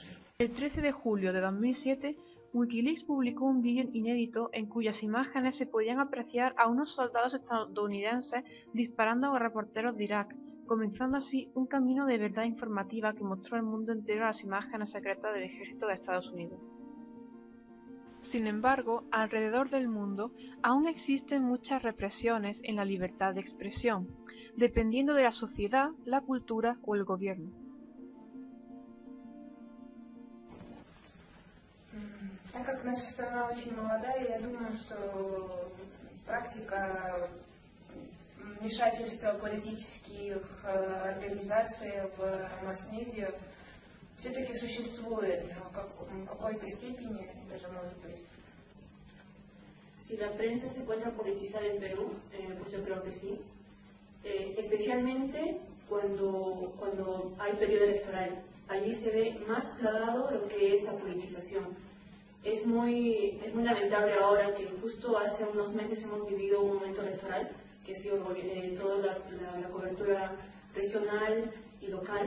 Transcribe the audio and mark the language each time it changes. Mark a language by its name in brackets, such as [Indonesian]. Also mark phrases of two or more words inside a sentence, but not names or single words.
[Spanish] El 13 de julio de 2007, Wikileaks publicó un vídeo inédito en cuyas imágenes se podían apreciar a unos soldados estadounidenses disparando a reporteros de Irak, comenzando así un camino de verdad informativa que mostró al mundo entero las imágenes secretas del ejército de Estados Unidos. Sin embargo, alrededor del mundo aún existen muchas represiones en la libertad de expresión, dependiendo de la sociedad, la cultura o el gobierno. [Russian] Так как наша страна очень молодая, я думаю, что практика вмешательства политических организаций в масс-медиа все-таки существует в какой-то степени, даже может быть. [Spanish] Si la prensa se encuentra politizada en Perú, pues yo creo que sí. Especialmente cuando hay periodo electoral. Allí se ve más plagado lo que es la politización. Es muy lamentable ahora que justo hace unos meses hemos vivido un momento electoral, que ha sido toda la cobertura regional y local.